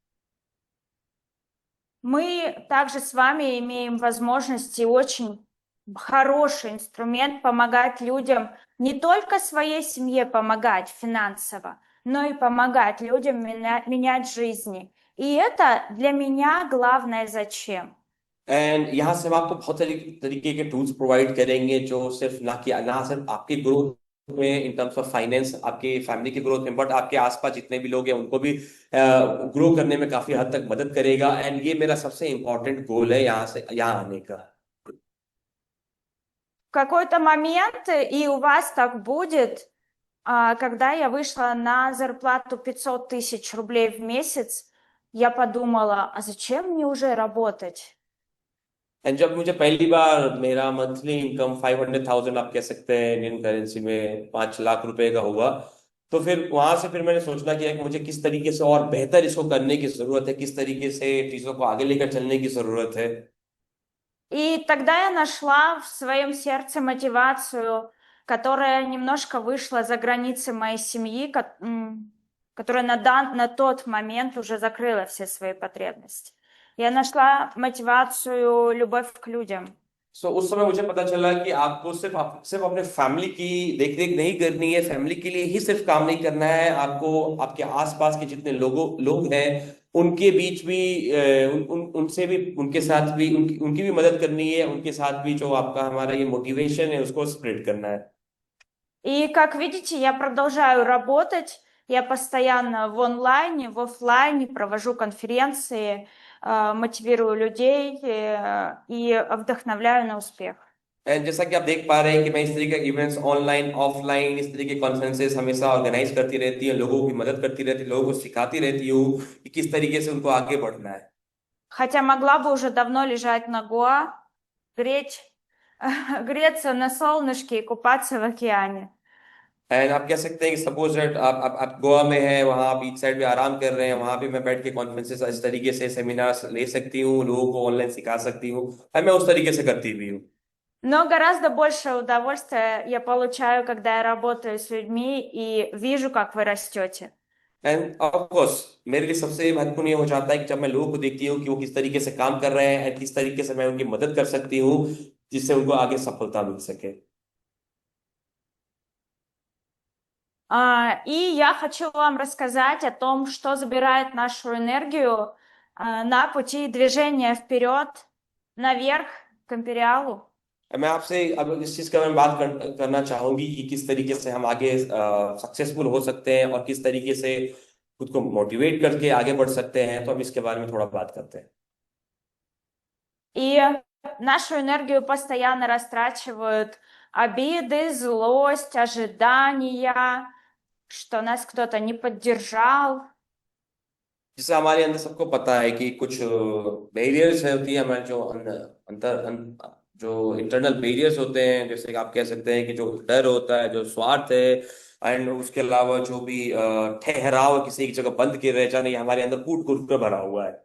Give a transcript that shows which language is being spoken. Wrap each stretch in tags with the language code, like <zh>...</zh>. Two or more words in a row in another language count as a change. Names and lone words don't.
<ru>Мы также с вами имеем возможности очень хороший инструмент помогать людям, не только своей семье помогать финансово, но и помогать людям менять жизни. И это для меня главное зачем.</ru> <hi>एंड यहाँ से हम आपको बहुत सारी तरीके के</hi> <en>tools provide</en> <hi>करेंगे, जो सिर्फ ना सिर्फ आपकी ग्रोथ में</hi> <en>in terms of finance,</en> <hi>आपके फैमिली की ग्रोथ में, बट आपके आसपास जितने भी लोग हैं उनको भी ग्रो करने में काफी हद तक मदद करेगा। एंड ये मेरा सबसे</hi> <en>important goal</en> <hi>है यहाँ आने का।</hi> <ru>В какой-то момент, и у вас так будет, когда я вышла на зарплату 500 тысяч рублей в месяц, я подумала, а зачем мне уже работать?</ru> <hi>एंड जब मुझे पहली बार मेरा</hi> <en>monthly income</en> <hi>500,000, आप कह सकते हैं</hi> <en>Indian currency</en> <hi>में 5 लाख रुपए का हुआ, तो फिर वहां से फिर मैंने सोचना किया कि मुझे किस तरीके से और बेहतर इसको करने की जरूरत है, किस तरीके से चीजों को आगे लेकर चलने की जरूरत है।</hi> <ru>И тогда я нашла в своем сердце мотивацию, которая немножко вышла за границы моей семьи, которая на тот момент уже закрыла все свои потребности. Я нашла мотивацию, любовь к людям.</ru> <hi>उस समय मुझे पता चला कि आपको सिर्फ अपने फैमिली की देख रेख नहीं करनी है, फैमिली के लिए ही सिर्फ काम नहीं करना है, आपको आपके आसपास के जितने लोग हैं उनके बीच भी उनसे भी, उनके साथ भी उनकी भी मदद करनी है, उनके साथ भी जो आपका हमारा ये मोटिवेशन है उसको स्प्रेड करना है।</hi> <ru>И, как видите, я продолжаю работать. Я постоянно в онлайне, в оффлайне провожу конференции, мотивирую людей и вдохновляю на успех.</ru> <hi>एंड जैसा कि आप देख पा रहे हैं कि मैं इस तरीके के</hi> <en>events online offline</en> <hi>इस तरीके के कॉन्फ्रेंसेस हमेशा ऑर्गेनाइज करती रहती है, लोगों की मदद करती रहती है, लोगों को सिखाती रहती हूँ कि किस तरीके से उनको आगे बढ़ना है।</hi> <ru>Хотя могла бы уже давно лежать на Гоа, греть, греться на солнышке и купаться в океане.</ru> <hi>एंड आप कह सकते हैं कि</hi> <en>suppose that</en> <hi>आप गोवा में हैं, वहां आप</hi> <en>beach side</en> <hi>पे आराम कर रहे हैं, वहां पे मैं बैठ के कॉन्फ्रेंसेस इस तरीके से सेमिनार्स ले सकती हूँ, लोगों को ऑनलाइन सिखा सकती हूँ, और मैं उस तरीके से करती भी हूँ।</hi> <ru>Но गораздо больше удовольствия я получаю, когда я работаю с людьми и вижу, как вы растете.</ru> <en>and of course</en> <hi>मेरे लिए सबसे महत्वपूर्ण ये हो जाता है कि जब मैं लोगों को देखती हूँ कि वो किस तरीके से काम कर रहे हैं, किस तरीके से मैं उनकी मदद कर सकती हूँ जिससे उनको आगे सफलता मिल सके।</hi> <ru>И я хочу вам рассказать о том, что забирает нашу энергию на пути движения вперед, наверх, к империалу.</ru> <hi>मैं आपसे अब इस चीज का मैं बात करना चाहूंगी कि किस तरीके से हम आगे सक्सेसफुल हो सकते हैं और किस तरीके से खुद को मोटिवेट करके आगे बढ़ सकते हैं, तो हम इसके बारे में थोड़ा बात करते हैं।</hi> <ru>И нашу энергию постоянно растрачивают обиды, злость, ожидания, что нас кто-то не поддержал.</ru> <hi>जैसे हमारे अंदर सबको पता है कि कुछ बैरियर्स होती है हमारे जो जो</hi> <en>internal barriers</en> <hi>होते हैं, जैसे कि आप कह सकते हैं कि जो डर होता है, जो स्वार्थ है, एंड उसके अलावा जो भी ठहराव किसी एक जगह बंद किए रह जाना, ये हमारे अंदर कूट कूट कर भरा हुआ है।</hi>